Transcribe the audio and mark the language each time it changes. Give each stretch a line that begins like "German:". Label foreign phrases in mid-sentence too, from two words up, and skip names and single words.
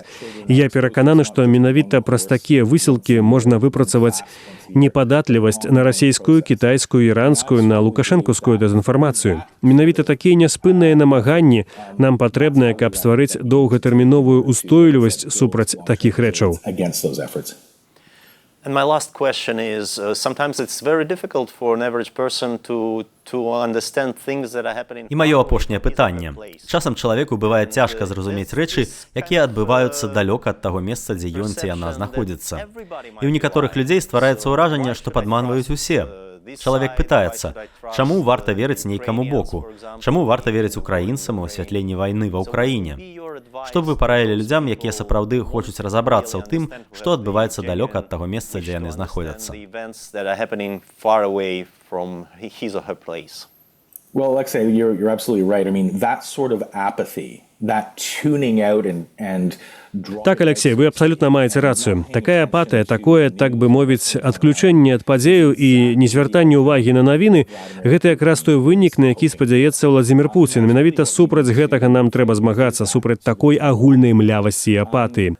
Belarusian: Я перакананы, што менавіта праз такія высілкі можна выпрацаваць непадатлівасць на расійскую, кітайскую, іранскую, на лукашэнкаўскую дэзінфармацыю. Менавіта такія няспынныя намаганні нам патрэбныя, каб стварыць доўгатэрміновую устойлівасць супраць такіх рэчаў.
English: And my last question is, sometimes it's very difficult for an average person to understand things that are happening.
Belarusian: І маё апошняе пытанне. Часам чалавеку бывае цяжка зразумець рэчы, якія адбываюцца далёка ад таго месца, дзе ён ці яна знаходзіцца. І ў некаторых людзей ствараецца ўражанне, што падманваюць усе. Чалавек пытаецца, чаму варта верыць нейкаму боку? Чаму варта верыць украінцам у асвятленні вайны ва ўкраіне? Што б вы параілі людзям, якія сапраўды хочуць разабрацца ў тым, што адбываецца далёка ад таго месца, дзе яны знаходзяцца?
English: Well, Alexei, you're absolutely right. I mean, that sort of apathy that tuning out and
Belarusian: Так, Алексей, вы абсолютна маеце рацыю. Такая апатыя, такое, так бы мовіць, адключэнне ад падзею і незвяртанне ўвагі на навіны – гэта якраз той вынік, на які спадзяецца Владзімір Пуцін. Менавіта супраць гэтага нам трэба змагацца, супраць такой агульнай млявасці і апатыі.